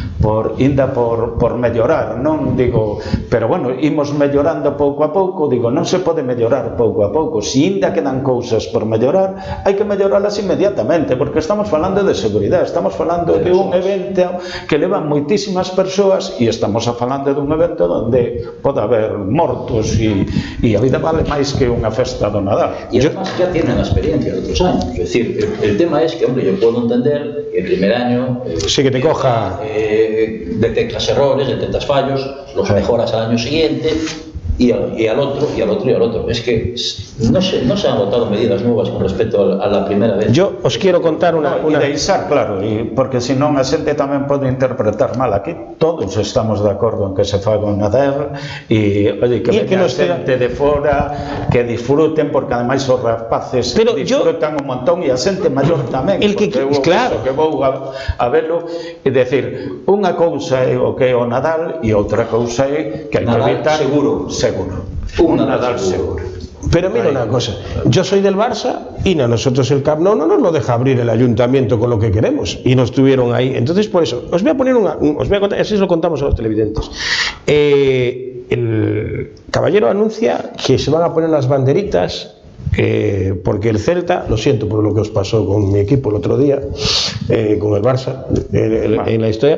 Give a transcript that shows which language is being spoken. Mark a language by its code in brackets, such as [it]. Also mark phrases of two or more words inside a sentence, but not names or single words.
[gl] mellorar, non digo, pero bueno, imos mellorando pouco a pouco, digo, non se pode mellorar pouco a pouco, se ainda quedan cousas por mellorar, hai que melloralas inmediatamente, porque estamos falando de seguridade, estamos falando de un evento que levan moitísimas persoas, e estamos falando dun evento onde pode haber mortos, e a vida vale máis que unha festa do Nadal. [es] Y además ya tienen la experiencia de otros años. Es decir, el tema es que, hombre, yo puedo entender que el primer año sí, que te coja detectas errores, detectas fallos, los mejoras al año siguiente y al otro. Es que no se han adoptado medidas nuevas con respecto a la primera vez. Yo os quiero contar una... [gl] E deixar claro, porque senón a xente tamén pode interpretar mal. Aquí todos estamos de acordo en que se faga un Nadal, e oye, que veña xente de fora, que disfruten, porque ademais os rapaces disfrutan un montón, e a xente maior tamén, porque claro, que vou a velo, e decir, unha cousa é o que é o Nadal, e outra cousa é que hai que evitar seguro. Un Nadal seguro. [es] Pero mira una cosa, yo soy del Barça y a nosotros el Camp Nou no nos lo deja abrir el ayuntamiento con lo que queremos, y nos tuvieron ahí. Entonces, por eso, os voy a contar, así lo contamos a los televidentes. El caballero anuncia que se van a poner las banderitas, porque el Celta, lo siento por lo que os pasó con mi equipo el otro día, con el Barça, en la historia.